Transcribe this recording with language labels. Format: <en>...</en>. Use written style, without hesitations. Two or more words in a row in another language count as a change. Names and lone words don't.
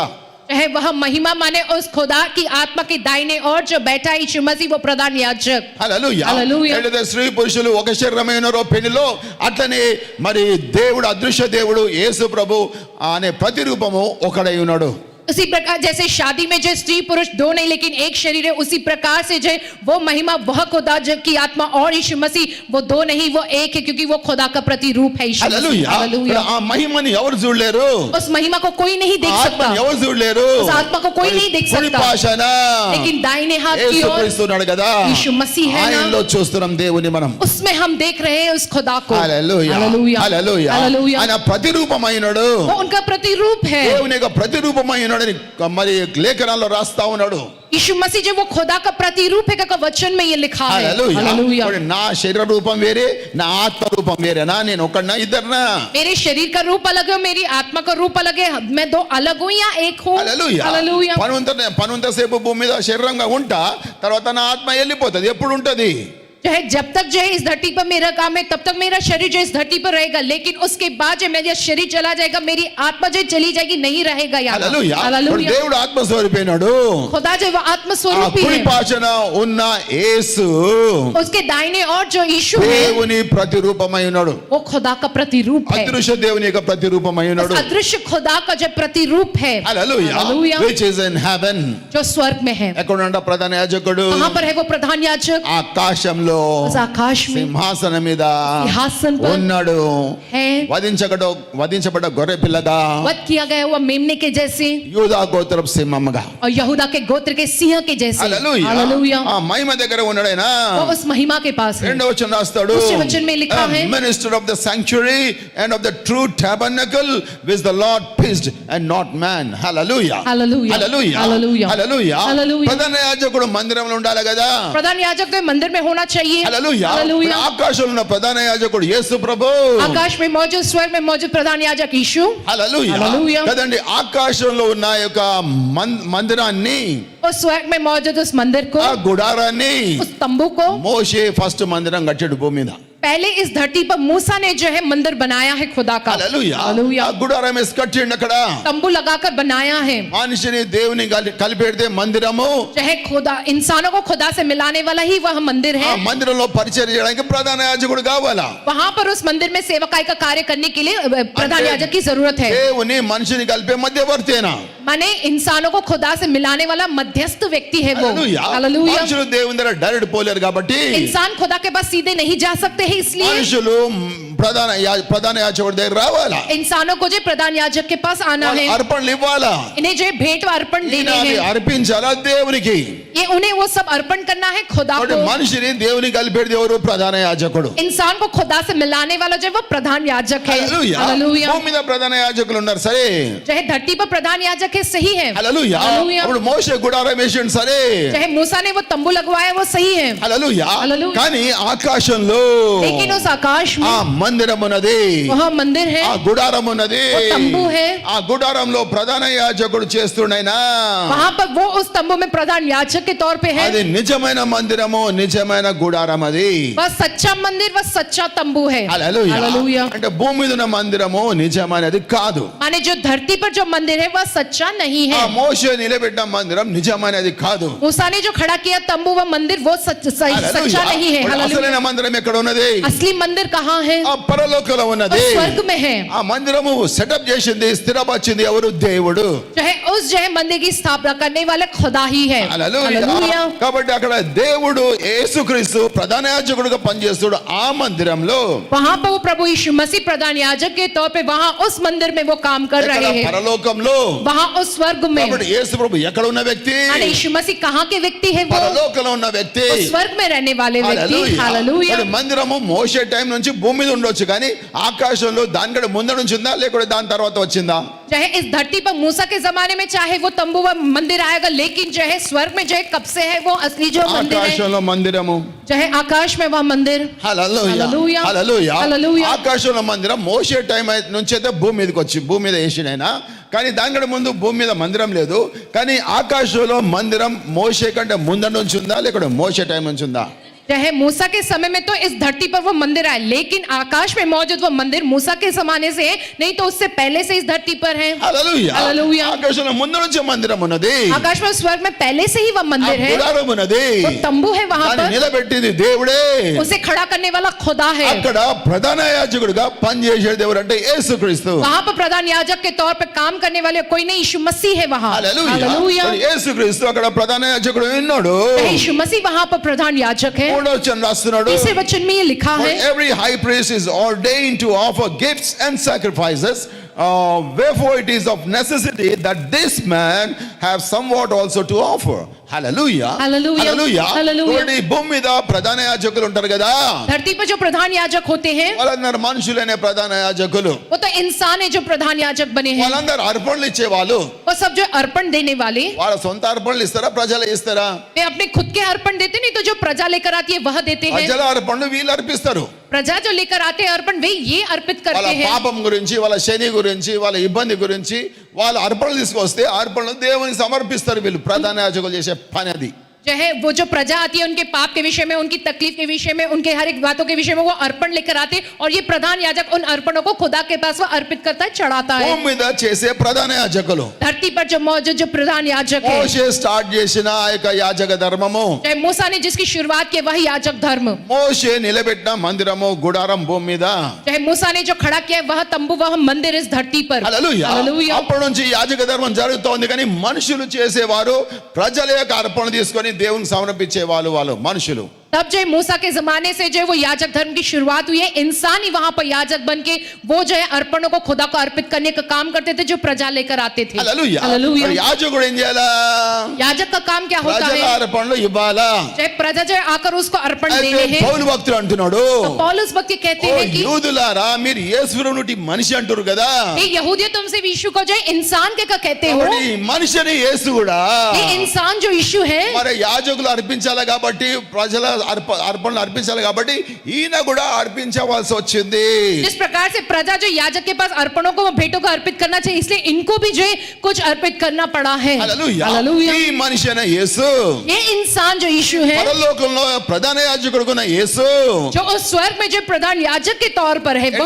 <hi>है वह महिमा माने उस खुदा की आत्मा के दाहिने और जो बैठा है यीशु मसीह वो प्रधान याजक।</hi> <te>హల్లెలూయా. హల్లెలూయా. ఏదైతే స్త్రీ పురుషులు ఒక శరీరమై ఉన్నారో పెళ్లిలో, అట్లనే మరి దేవుడు అదృశ్య దేవుడు యేసు ప్రభు అనే ప్రతిరూపము ఒకడై ఉన్నాడు.</te> <hi>उसी प्रकार जैसे शादी में जो स्त्री पुरुष दो नहीं लेकिन एक शरीर है, उसी प्रकार से जो वो महिमा वह खुदा जब की आत्मा और यीशु मसीह वो दो नहीं वो एक है, क्योंकि वो खुदा का प्रतिरूप है यीशु मसीह।</hi> <te>హల్లెలూయా.</te> <hi>हालेलुया।</hi> <te>ఆ మహిమని ఎవరు చూడలేరు,</te> <hi>उस महिमा को कोई नहीं देख सकता,</hi> <te>ఆత్మని ఎవరు చూడలేరు,</te> <hi>उस आत्मा को कोई नहीं देख</hi> <te>కుడి</te> <hi>सकता,</hi> <te>పాశన</te> <hi>लेकिन दाहिने हाथ की</hi> <te>యేసు</te> <hi>ओर</hi> <te>క్రీస్తు ఉన్నాడు కదా,</te> <hi>यीशु मसीह है ना,</hi> <te>ఆయనలో చూస్తున్నాం దేవుని మనం.</te> <hi>उसमें हम देख रहे हैं उस खुदा को।</hi> <te>హల్లెలూయా.</te> <hi>हालेलुया।</hi> <te>హల్లెలూయా.</te> <hi>हालेलुया।</hi> <te>ఆయన ప్రతిరూపమైనడు,</te> <hi>वो उनका प्रतिरूप है।</hi> <te>దేవుని యొక్క ప్రతిరూపమైనడని మరి లేఖనాల్లో రాస్తా ఉన్నాడు.</te> <hi>यीशु मसीह जो वो खुदा का प्रतिरूप है का वचन में ये लिखा है।</hi> <te>హల్లెలూయా.</te> <hi>हालेलुया।</hi> <te>మరి నా శరీర రూపం వేరే, నా ఆత్మ రూపం వేరేనా? నేను ఒకడినా ఇద్దరినా?</te> <hi>मेरे शरीर का रूप अलग है, मेरी आत्मा का रूप अलग है, मैं दो अलग हूँ या एक हूँ?</hi> <te>హల్లెలూయా.</te> <hi>हालेलुया।</hi> <te>పనుంతసేపు భూమి మీద శరీరంగా ఉంటా, తర్వాత నా ఆత్మ వెళ్ళిపోతుంది. ఎప్పుడు ఉంటది?</te> <hi>जो है जब तक जो है इस धरती पर मेरा काम है तब तक मेरा शरीर जो इस धरती पर रहेगा, लेकिन उसके बाद जो मेरा शरीर चला जाएगा, मेरी आत्मा जो चली जाएगी, नहीं रहेगा यहाँ।</hi> <te>హల్లెలూయా. మరి</te> <hi>हालेलुया।</hi> <te>దేవుడు ఆత్మ స్వరూపైనాడు.</te> <hi>खुदा जो वो आत्म</hi> <te>ఆ</te> <hi>स्वरूपी</hi> <te>కుడి</te> <hi>है,</hi> <te>పాశన ఉన్న యేసు</te> <hi>उसके दाहिने और जो यीशु है</hi> <te>దేవుని ప్రతిరూపమై ఉన్నాడు.</te> <hi>वो खुदा का प्रतिरूप है,</hi> <te>అదృశ్య దేవుని యొక్క ప్రతిరూపమై ఉన్నాడు.</te> <hi>उस अदृश्य खुदा का जो प्रतिरूप है,</hi> <te>హల్లెలూయా.</te> <hi>हालेलुया,</hi> <en>which is in heaven.</en> <hi>जो स्वर्ग में है।</hi> <te>ఎక్కడుంట ప్రధాన యాజకుడు?</te> <hi>कहाँ पर है वो प्रधान याजक?</hi> <te>ఆకాశంలో</te> <hi>उस आकाश में</hi> <te>సింహాసనం మీద</te> <hi>सिंहासन पर</hi> <te>ఉన్నాడు.</te> <hi>है,</hi> <te>వధించబడ్డ గొర్రె పిల్లగా,</te> <hi>वध किया गया हुआ मेमने के जैसे</hi> <te>యూదా గోత్రపు సింహముగా.</te> <hi>और यहूदा के गोत्र के सिंह के जैसे।</hi> <te>హల్లెలూయా.</te> <hi>हालेलुया।</hi> <te>ఆ మహిమ దగ్గర ఉన్నాడైనా.</te> <hi>वो उस महिमा के पास है।</hi> <te>రెండో వచనం రాస్తాడు,</te> <hi>दूसरे वचन में लिखा है,</hi> <en>minister of the sanctuary and of the true tabernacle which the Lord pitched and not man. Hallelujah.</en> <hi>हालेलुया।</hi> <en>Hallelujah.</en> <hi>हालेलुया।</hi> <en>Hallelujah.</en> <hi>हालेलुया।</hi> <te>ప్రధాన యాజకుడు మందిరంలో ఉండాలి కదా.</te> <hi>प्रधान याजक तो मंदिर में होना चाहिए।</hi> <te>హల్లెలూయా.</te> <hi>हालेलुया।</hi> <te>ఆకాశంలో ఉన్న ప్రధాన యాజకుడు యేసు ప్రభు.</te> <hi>आकाश में मौजूद स्वर्ग में मौजूद प्रधान याजक यीशु।</hi> <te>హల్లెలూయా. హల్లెలూయా. కదండి, ఆకాశంలో ఉన్న యొక్క మందిరాన్ని,</te> <hi>उस स्वर्ग में मौजूद उस मंदिर को,</hi> <te>ఆ గుడారాన్ని</te> <hi>उस तंबू को</hi> <te>మోషే ఫస్ట్ మందిరం కట్టాడు భూమి మీద.</te> <hi>पहले इस धरती पर मूसा ने जो है मंदिर बनाया है खुदा का।</hi> <te>హల్లెలూయా.</te> <hi>हालेलुया।</hi> <te>ఆ గుడారం వేసి కట్టిండు అక్కడ.</te> <hi>तंबू लगाकर बनाया है,</hi> <te>మనిషిని దేవుని కలిపెడితే మందిరము,</te> <hi>जो है खुदा इंसानों को खुदा से मिलाने वाला ही वह मंदिर</hi> <te>ఆ</te> <hi>है।</hi> <te>మందిరంలో పరిచయం చేయడానికి ప్రధాన యాజకుడు కావాలా.</te> <hi>वहां पर उस मंदिर में सेवकाई का कार्य करने के लिए प्रधान याजक की जरूरत है।</hi> <te>దేవుని మనిషిని కలిపే మధ్యవర్తేనా.</te> <hi>माने इंसानों को खुदा से मिलाने वाला मध्यस्थ व्यक्ति है वो।</hi> <te>హల్లెలూయా.</te> <hi>हालेलुया।</hi> <te>మనుషులు దేవుని దగ్గర డైరెక్ట్ పోలేరు కాబట్టి</te> <hi>इंसान खुदा के पास सीधे नहीं जा सकते हैं, इसलिए</hi> <te>మనుషులు ప్రధాన యాజకుడి దగ్గర రావాలా.</te> <hi>इंसानों को जो प्रधान याजक के पास आना है,</hi> <te>అర్పణలు ఇవ్వాలా.</te> <hi>इन्हें जो भेंट व अर्पण देने</hi> <te>ఈయన</te> <hi>हैं,</hi> <te>అర్పించాలా దేవునికి.</te> <hi>ये उन्हें वो सब अर्पण करना है खुदा</hi> <te>కాబట్టి</te> <hi>को।</hi> <te>మనిషిని దేవుని కలిపేది ఎవరు? ప్రధాన యాజకుడు.</te> <hi>इंसान को खुदा से मिलाने वाला जो है वो प्रधान याजक है।</hi> <te>హల్లెలూయా.</te> <hi>हालेलुया।</hi> <te>భూమి మీద ప్రధాన యాజకులు ఉన్నారు సరే.</te> <hi>चाहे धरती पर प्रधान याजक है, सही है।</hi> <te>హల్లెలూయా.</te> <hi>हालेलुया।</hi> <te>అప్పుడు మోషే గుడారం వేసిండు సరే.</te> <hi>चाहे मूसा ने वो तंबू लगवाया वो सही है,</hi> <te>హల్లెలూయా. హల్లెలూయా. కానీ ఆకాశంలో</te> <hi>लेकिन उस आकाश</hi> <te>ఆ</te> <hi>में</hi> <te>మందిరం ఉన్నది,</te> <hi>वह मंदिर है,</hi> <te>ఆ గుడారం ఉన్నది.</te> <hi>वो तंबू है,</hi> <te>ఆ గుడారంలో ప్రధాన యాజకుడు చేస్తుండైనా</te> <hi>वहां पर वो उस तंबू में प्रधान याजक के तौर पे है।</hi> <te>అది నిజమైన మందిరము, నిజమైన గుడారం అది.</te> <hi>वह सच्चा मंदिर, वह सच्चा तंबू है।</hi> <te>హల్లెలూయా.</te> <hi>हालेलुया।</hi> <te>అంటే భూమి మీద ఉన్న మందిరము నిజమైనది కాదు.</te> <hi>माने जो धरती पर जो मंदिर है वह सच्चा नहीं</hi> <te>ఆ</te> <hi>है।</hi> <te>మోషే నిలబెట్టిన మందిరం నిజమైనది కాదు.</te> <hi>मूसा ने जो खड़ा किया तंबू वह मंदिर वो सच्चा</hi> <te>హల్లెలూయా.</te> <hi>नहीं है। हालेलुया।</hi> <te>అసలైన మందిరం ఎక్కడ ఉన్నది?</te> <hi>असली मंदिर कहाँ है?</hi> <te>ఆ పరలోకంలో</te> <hi>वह</hi> <te>ఉన్నది.</te> <hi>स्वर्ग में है।</hi> <te>ఆ మందిరము సెటప్ చేసింది, స్థిరపరిచింది ఎవరు? దేవుడు.</te> <hi>जो है उस जो है मंदिर की स्थापना करने वाला खुदा ही है।</hi> <te>హల్లెలూయా.</te> <hi>हालेलुया।</hi> <te>కాబట్టి అక్కడ దేవుడు యేసుక్రీస్తు ప్రధాన యాజకుడుగా పనిచేస్తాడు ఆ మందిరంలో.</te> <hi>वहां पर वो प्रभु यीशु मसीह प्रधान याजक के तौर पे वहां उस मंदिर में वो काम कर</hi> <te>ఎక్కడ?</te> <hi>रहे हैं,</hi> <te>పరలోకంలో.</te> <hi>वहां उस स्वर्ग में।</hi> <te>కాబట్టి యేసు ప్రభు ఎక్కడ ఉన్న వ్యక్తి?</te> <hi>माने यीशु मसीह कहाँ के व्यक्ति है? वो</hi> <te>పరలోకంలో ఉన్న వ్యక్తి.</te> <hi>उस स्वर्ग में रहने वाले व्यक्ति।</hi> <te>హల్లెలూయా.</te> <hi>हालेलुया।</hi> <te>మరి మందిరము మోషే టైం నుంచి భూమి మీద ఉండొచ్చు కానీ ఆకాశంలో దానికంటే ముందు నుంచి ఉందా లేకపోతే దాని తర్వాత వచ్చిందా?</te> <hi>चाहे इस धरती पर मूसा के जमाने में चाहे वो तंबू व मंदिर आएगा, लेकिन जो है स्वर्ग में जो है कब से है वो असली जो मंदिर है,</hi> <te>ఆకాశంలో మందిరము,</te> <hi>चाहे आकाश में वह मंदिर।</hi> <te>హల్లెలూయా హల్లెలూయా. హల్లెలూయా. హల్లెలూయా. ఆకాశంలో మందిరం మోషే టైం నుంచి అయితే భూమి మీదకి వచ్చి భూమి మీద వేసినైనా, కానీ దానికంటే ముందు భూమి మీద మందిరం లేదు. కానీ ఆకాశంలో మందిరం మోషే కంటే ముందు నుంచి ఉందా లేకపోతే మోషే టైం నుంచి ఉందా?</te> <hi>चाहे मूसा के समय में तो इस धरती पर वो मंदिर आए, लेकिन आकाश में मौजूद वो मंदिर मूसा के जमाने से है, नहीं तो उससे पहले से इस धरती पर है।</hi> <te>హల్లెలూయా. హల్లెలూయా. ఆకాశంలో ముందు నుంచి మందిరం ఉన్నది,</te> <hi>आकाश में स्वर्ग में पहले से ही वह</hi> <te>ఆ</te> <hi>मंदिर है,</hi> <te>గుడారం ఉన్నది,</te> <hi>वो तंबू है वहां</hi> <te>దాన్ని</te> <hi>पर,</hi> <te>నిలబెట్టింది దేవుడే.</te> <hi>उसे खड़ा करने वाला खुदा है।</hi> <te>అక్కడ ప్రధాన యాజకుడిగా పనిచేసేది ఎవరంటే యేసుక్రీస్తు.</te> <hi>वहां पर प्रधान याजक के तौर पर काम करने वाले कोई नहीं, यीशु मसीह है वहां।</hi> <te>హల్లెలూయా.</te> <hi>हालेलुया।</hi> <te>మరి యేసుక్రీస్తు అక్కడ ప్రధాన యాజకుడు ఉన్నాడు.</te> <hi>यीशु मसीह वहां पर प्रधान याजक है।</hi> <te>3వ వచనం రాస్తున్నాడు,</te> <hi>तीसरे वचन में ये लिखा</hi> <en>For</en> <hi>है,</hi> <en>every high priest is ordained to offer gifts and sacrifices, wherefore it is of necessity that this man have somewhat also to offer. Hallelujah. Hallelujah. Hallelujah. Hallelujah.</en> <te>చూడండి, భూమి మీద ప్రధాన యాజకులు ఉంటారు కదా,</te> <hi>धरती पर जो प्रधान याजक होते हैं</hi> <te>వాళ్ళందరూ మనుషులనే ప్రధాన యాజకులు.</te> <hi>वो तो इंसान है जो प्रधान याजक बने हैं।</hi> <te>వాళ్ళందరూ అర్పణలు ఇచ్చేవాళ్ళు.</te> <hi>वो सब जो अर्पण देने वाले,</hi> <te>వాళ్ళ సొంత అర్పణలు ఇస్తారా ప్రజలు ఇస్తారా?</te> <hi>वे अपने खुद के अर्पण देते नहीं, तो जो प्रजा लेकर आती है वह देते हैं।</hi> <te>ప్రజల అర్పణలు వీళ్ళు అర్పిస్తారు.</te> <hi>प्रजा जो लेकर आते हैं अर्पण, वे ये अर्पित</hi> <te>వాళ్ళ</te> <hi>करते हैं।</hi> <te>పాపం గురించి, వాళ్ళ శని గురించి, వాళ్ళ ఇబ్బంది గురించి వాళ్ళ అర్పణలు తీసుకొస్తే అర్పణలు దేవునికి సమర్పిస్తారు. వీళ్ళు ప్రధాన యాజకులు చేసే పని అది.</te> <hi>जो है वो जो प्रजा आती है उनके पाप के विषय में, उनकी तकलीफ के विषय में, उनके हर एक बातों के विषय में वो अर्पण लेकर आते हैं, और ये प्रधान याजक उन अर्पणों को खुदा के पास वो अर्पित करता है, चढ़ाता है।</hi> <te>భూమి మీద చేసే ప్రధాన యాజకులు</te> <hi>धरती पर जो मौजूद जो प्रधान याजक है,</hi> <te>మోషే స్టార్ట్ చేసిన ఆ యొక్క యాజక ధర్మము,</te> <hi>चाहे मूसा ने जिसकी शुरुआत की वही याजक धर्म,</hi> <te>మోషే నిలబెట్టిన మందిరము గుడారం భూమి మీద.</te> <hi>चाहे मूसा ने जो खड़ा किया है वह तंबू, वह मंदिर इस धरती पर।</hi> <te>హల్లెలూయా.</te> <hi>हालेलुया।</hi> <te>అప్పటి నుంచి యాజక ధర్మం జరుగుతోంది, కానీ మనుషులు చేసేవారు ప్రజల యొక్క అర్పణ తీసుకొని దేవునికి సమర్పించే వాళ్ళు మనుషులు.</te> <hi>तब जो मूसा के जमाने से जो वो याजक धर्म की शुरुआत हुई है, इंसान ही वहां पर याजक बन के वो जो है अर्पणों को खुदा को अर्पित करने का काम करते थे, जो प्रजा लेकर आते थे।</hi> <te>హల్లెలూయా.</te> <hi>हालेलुया।</hi> <te>మరి యాజకుడు ఏం చేయాలా?</te> <hi>याजक का काम क्या होता</hi> <te>ప్రజల</te> <hi>है?</hi> <te>అర్పణలు ఇవ్వాలా.</te> <hi>चाहे प्रजा जो है आकर उसको अर्पण</hi> <te>అయితే</te> <hi>देने हैं।</hi> <te>పౌలు భక్తుడు అంటున్నాడు,</te> <hi>तो पौलुस भक्त कहते</hi> <te>ఓ</te> <hi>हैं कि</hi> <te>యూదులారా, మీరు యేసునుటి మనిషి అంటారు కదా,</te> <hi>ये यहूदियों तुमसे यीशु को जो है इंसान के का कहते हो,</hi> <te>కాబట్టి ఈ మనిషిని యేసు కూడా</te> <hi>ये इंसान जो यीशु है,</hi> <te>మరి యాజకులు అర్పించాలి కాబట్టి, ప్రజల అర్పణలు అర్పించాలి కాబట్టి ఈయన కూడా అర్పించవలసి వచ్చింది.</te> <hi>जिस प्रकार से प्रजा जो याजक के पास अर्पणों को भेंटों को अर्पित करना चाहिए, इसलिए इनको भी जो है कुछ अर्पित करना पड़ा है।</hi> <te>హల్లెలూయా.</te> <hi>हालेलुया।</hi> <te>ఈ మనిషినే యేసు,</te> <hi>ये इंसान जो यीशु है,</hi> <te>పరలోకంలో ప్రధాన యాజకుడుకున్న యేసు,</te> <hi>जो उस स्वर्ग में जो प्रधान याजक के तौर पर है, वह</hi>